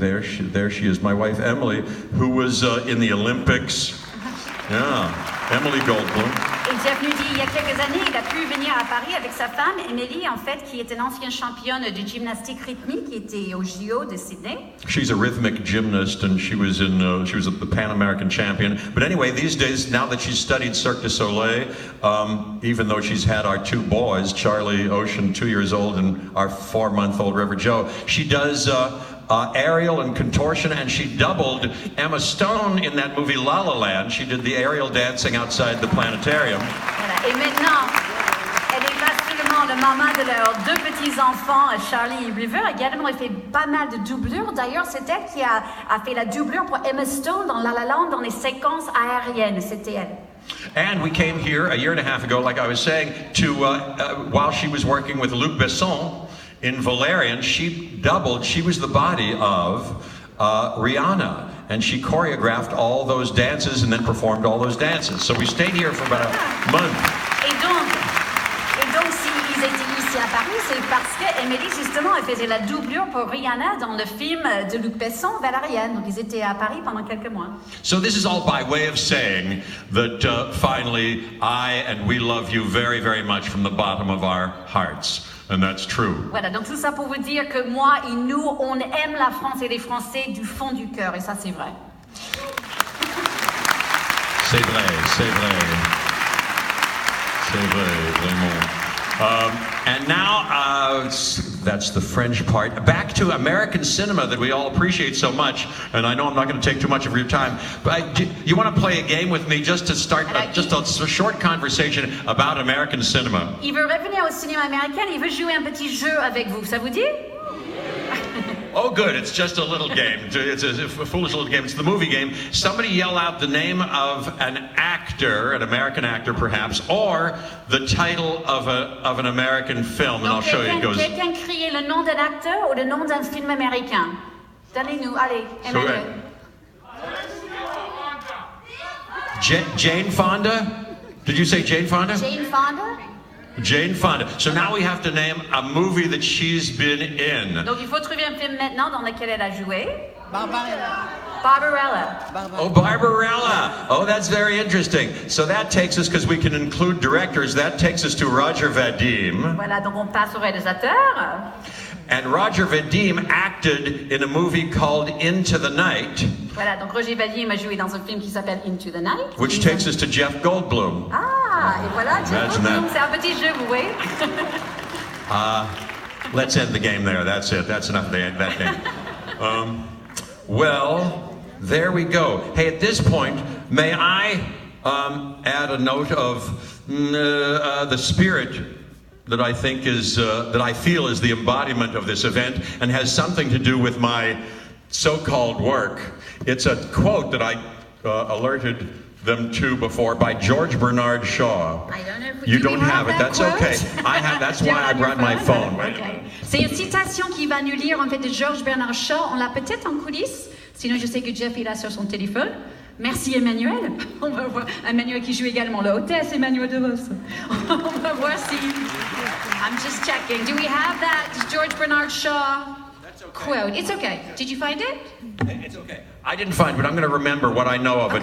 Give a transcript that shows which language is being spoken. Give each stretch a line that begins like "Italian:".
English: There she is, my wife, Emily, who was in the Olympics. Yeah, Emily Goldblum.
French: Et Jeff nous dit, il y a quelques années, il a pu venir à Paris avec sa femme, Emily, en fait, qui est une ancienne championne de gymnastique rythmique, qui était au JO de Sydney.
English: She's a rhythmic gymnast, and she was the Pan American champion. But anyway, these days, now that she's studied Cirque du Soleil, even though she's had our two boys, Charlie Ocean, 2 years old, and our 4-month-old River Joe, she does aerial and contortion, and she doubled Emma Stone in that movie La La Land. She did the aerial dancing outside the planetarium.
French: Voilà. Et maintenant, elle est pas seulement la maman de leurs 2 petits-enfants, Charlie et River. Également, elle fait pas mal de doublures. D'ailleurs, c'est elle qui a fait la doublure pour Emma Stone dans La La Land dans les séquences aériennes. C'était elle.
English: And we came here a year and a half ago, like I was saying, to while she was working with Luc Besson in Valerian, she was the body of Rihanna, and she choreographed all those dances and then performed all those dances. So we stayed here for about a month.
French: Et donc s'ils étaient ici à Paris, c'est parce qu'Emily, justement, elle faisait la doublure pour Rihanna dans le film de Luc Besson, Valerian. Donc ils étaient à Paris pendant quelques mois.
English: So this is all by way of saying that finally I and we love you very, very much from the bottom of our hearts. And that's true.
French: Voilà, donc tout ça pour vous dire que moi et nous, on aime la France et les Français du fond du cœur, et ça c'est vrai. C'est vrai, c'est vrai. C'est vrai, vraiment.
English: And now, that's the French part. Back to American cinema that we all appreciate so much. And I know I'm not going to take too much of your time, but you want to play a game with me just to start just a short conversation about American cinema?
French: Il veut revenir au cinéma américain, il veut jouer un petit jeu avec vous, ça vous dit?
English: Oh, good. It's just a little game. It's a foolish little game. It's the movie game. Somebody yell out the name of an actor, an American actor perhaps, or the title of an American film, and I'll show you. It goes.
French: Quelqu'un crier le nom d'un acteur ou le nom d'un film américain? Donnez-nous, allez, Emmanuel.
English: Jane Fonda? Did you say Jane Fonda? Jane Fonda? Jane Fonda. So now we have to name a movie that she's been in.
French: Donc il faut trouver un film maintenant dans lequel elle a joué.
English: Barbarella. Oh, Barbarella. Oh, that's very interesting. So that takes us, because we can include directors, that takes us to Roger Vadim.
French: Voilà, donc on passe au réalisateur.
English: And Roger Vadim acted in a movie called Into the Night.
French: Voilà, donc Roger Vadim a joué dans un film qui s'appelle Into the Night.
English: Which takes us to Jeff Goldblum.
French: Ah, et voilà, Jeff Goldblum, c'est un petit jeu, vous voyez.
English: Let's end the game there. That's it. That's enough of that game. Well, there we go. Hey, at this point, may I add a note of the spirit that I think is, that I feel is the embodiment of this event and has something to do with my so-called work. It's a quote that I alerted them to before by George Bernard Shaw. I don't know if you don't have it. That's quote? okay. I have. That's why I brought my phone. Okay.
French: C'est une citation qui va nous lire en fait de George Bernard Shaw. On l'a peut-être en coulisses. Sinon, je sais que Jeff est là sur son téléphone. Merci Emmanuel. On va voir Emmanuel qui joue également la hôtesse, Emmanuel de Vos. On va voir si.
English: I'm just checking. Do we have that George Bernard Shaw quote? It's okay. Did you find it? It's okay. I didn't find it, but I'm going to remember what I know of it.